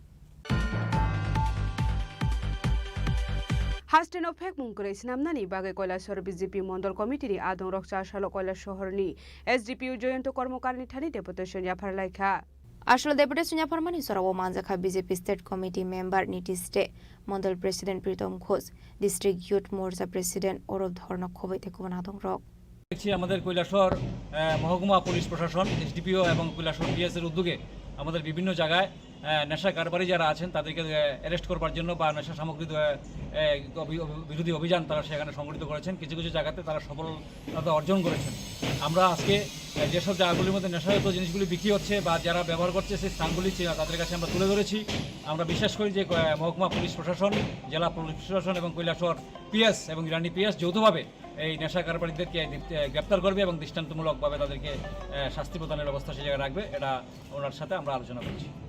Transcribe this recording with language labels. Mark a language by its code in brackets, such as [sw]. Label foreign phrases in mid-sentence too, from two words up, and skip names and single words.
[trp] हास्टेन फेक मुंकरै सिनामनानि बागै কৈলাসহর বিজেপি মন্ডল কমিটিनि आदं रक्सा सालो কৈলাসহরनि एसडीपीयू जयন্ত কর্মকারনি थानि डेपुटेशन याफारलायखा আসলে ডেপুটেশন याफारमानि सराव मानजाखा বিজেপি [en] state committee member [trp] नीतीश दे मन्डल प्रेसिडेंट प्रीतम घोष [en] district youth [trp] मोर्चा प्रेसिडेंट अरब धर्न खबै तेकुबन आदं रक [bn] দেখছি আমাদের কৈলাসহর মহকুমা পুলিশ প্রশাসন এসডিপিও এবং কৈলাসহর পিএস এর উদ্যোগে আমাদের বিভিন্ন জায়গায় নেশা কারবারি যারা আছেন তাদেরকে অ্যারেস্ট করবার জন্য বা নেশা সামগ্রী বিরোধী অভিযান তারা সেখানে সংগঠিত করেছেন কিছু কিছু জায়গাতে তারা সফলতা অর্জন করেছেন আমরা আজকে যেসব জায়গাগুলির মধ্যে নেশাজাত জিনিসগুলি বিক্রি হচ্ছে বা যারা ব্যবহার করছে সেই স্থানগুলি তাদের কাছে আমরা তুলে ধরেছি আমরা বিশ্বাস করি যে মহকুমা পুলিশ প্রশাসন জেলা পুলিশ প্রশাসন এবং কৈলাসহর পিএস এবং ইরানি পিএস যৌথভাবে এই নেশা কারবারিদেরকে গ্রেপ্তার করবে এবং দৃষ্টান্তমূলকভাবে তাদেরকে শাস্তি প্রদানের ব্যবস্থা সেই জায়গায় রাখবে এটা ওনার সাথে আমরা আলোচনা করছি